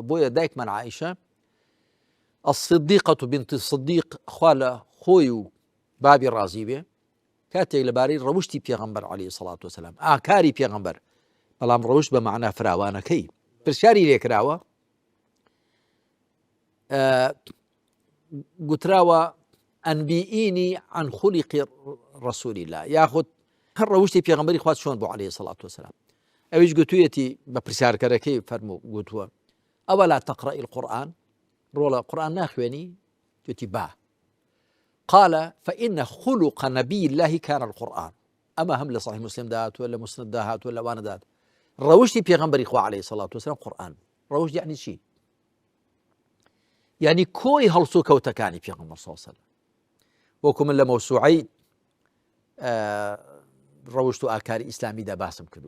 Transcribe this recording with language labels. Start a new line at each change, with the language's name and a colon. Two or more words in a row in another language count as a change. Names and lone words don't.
Central Kurdish: بۆیە دایکمان
Arabic: عایشە الصدیقة بنت الصدیق
Central Kurdish: خوا لە خۆی و بابی ڕازی بێ کاتێک لەبارەی ڕەوشتی پێغەمبەر
Arabic: عەلەیهی سەڵات وسەلام
Central Kurdish: ئاکاری پێغەمبەر بەڵام ڕەوشت بە مەعنا فراوانەکەی پرسیاری لێکراوە گوتراوە
Arabic: ئەنبیئینی عن خولیقی ڕەسوولی الله
Central Kurdish: یاخود هەر ڕەوشتی پێغەمبەری خوا چۆن بۆ
Arabic: عەلەیهی سەڵات وسەلام.
Central Kurdish: ئەویش گوتوویەتی بە پرسیارکەرەکەی فەرموو گوتووە ئەوە
Arabic: لا تەقرەئی القورئان
Central Kurdish: ڕۆڵە قورئان ناخوێنی؟ گوتی با.
Arabic: قال فإن خلق نبي الله كان القرآن.
Central Kurdish: ئەمە هەم لە صحیح موسڵیمدا هاتووە لە موسنەددا هاتووە لەوانەدا ڕەوشتی پێغەمبەری خوا
Arabic: عەلەیهی سەڵات وسەلام
Central Kurdish: قورئان. ڕەوشت یعنی چی؟ یعنی کۆی هەڵسوو کەوتەکانی پێغەمبەر
Arabic: صلی الله علیه وسلم.
Central Kurdish: وەکو من لە مەوسوعەی ڕەوشت و ئاکاری ئیسلامیدا باسم کردووە.